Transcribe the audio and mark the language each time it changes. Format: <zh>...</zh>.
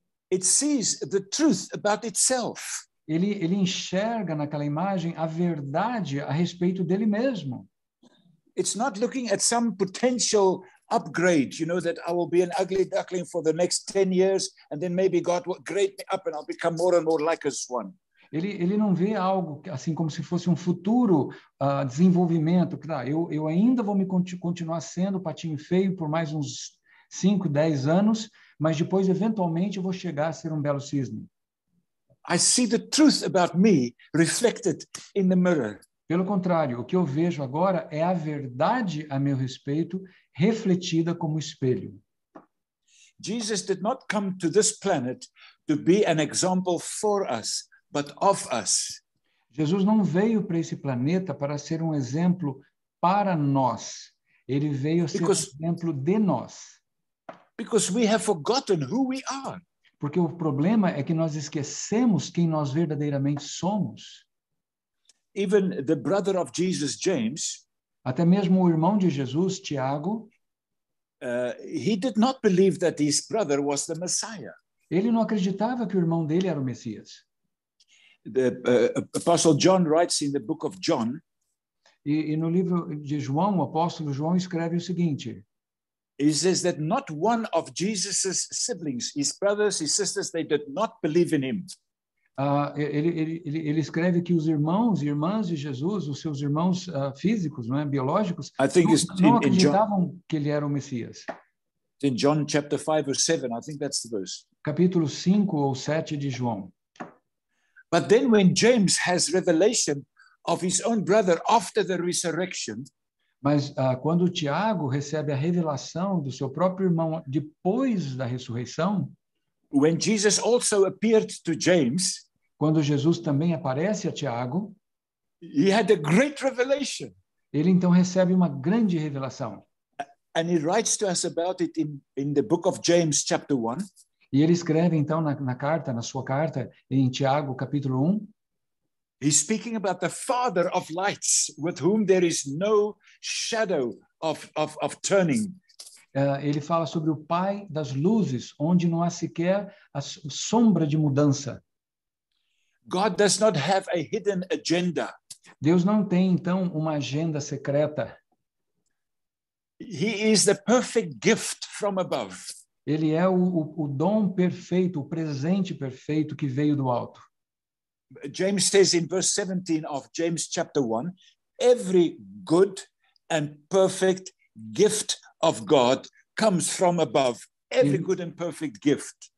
<en>It sees the truth about itself.</en> <pt>Ele enxerga naquela imagem a verdade a respeito dele mesmo.</pt> <en>It's not looking at some potential upgrade, you know, that I will be an ugly duckling for the next 10 years, and then maybe God will grade me up and I'll become more and more like a swan.</en> <pt>Ele não vê algo assim como se fosse um futuro desenvolvimento. Eu ainda vou continuar sendo patinho feio por mais uns 5, 10 anos, mas depois, eventualmente, eu vou chegar a ser um belo cisne.</pt> <en>I see the truth about me reflected in the mirror.</en> <pt>Pelo contrário, o que eu vejo agora é a verdade a meu respeito refletida como espelho.</pt> <en>Jesus did not come to this planet to be an example for us, but of us.</en> <pt>Jesus não veio para esse planeta para ser um exemplo para nós. Ele veio ser um exemplo de nós.</pt> <en>Because we have forgotten who we are.</en> <pt>Porque o problema é que nós esquecemos quem nós verdadeiramente somos.</pt> <en>Even the brother of Jesus, James,</en> <pt>Até mesmo o irmão de Jesus, Tiago,</pt> <en>he did not believe that his brother was the Messiah.</en> <pt>ele não acreditava que o irmão dele era o Messias.</pt> <en>The Apostle John writes in the book of John,</en> <pt>E no livro de João, o apóstolo João escreve o seguinte:</pt> <en>he says that not one of Jesus's siblings, his brothers, his sisters, they did not believe in him.</en> <pt>Ele escreve que os irmãos e irmãs de Jesus, os seus irmãos físicos, não é, biológicos, não acreditavam que ele era o Messias.</pt> <en>In John chapter 5 or 7, I think that's the verse.</en> <pt>Capítulo 5 ou 7 de João.</pt> <en>But then when James has revelation of his own brother after the resurrection,</en> <pt>mas quando Tiago recebe a revelação do seu próprio irmão depois da ressurreição,</pt> <en>when Jesus also appeared to James,</en> <pt>quando Jesus também aparece a Tiago,</pt> <en>he had a great revelation.</en> <pt>Ele então recebe uma grande revelação.</pt> <en>And he writes to us about it in the book of James chapter 1.</en> <pt>E ele escreve então na sua carta em Tiago capítulo 1.</pt> <en>He's speaking about the Father of lights, with whom there is no shadow of turning.</en> <pt>Ele fala sobre o Pai das luzes, onde não há sequer a sombra de mudança.</pt> <en>God does not have a hidden agenda.</en> <pt>Deus não tem então uma agenda secreta.</pt> <en>He is the perfect gift from above.</en> <pt>Ele é o dom perfeito, o presente perfeito que veio do alto.</pt> <en>James says in verse 17 of James chapter 1, every good and perfect gift of God comes from above. Every good and perfect gift.</en>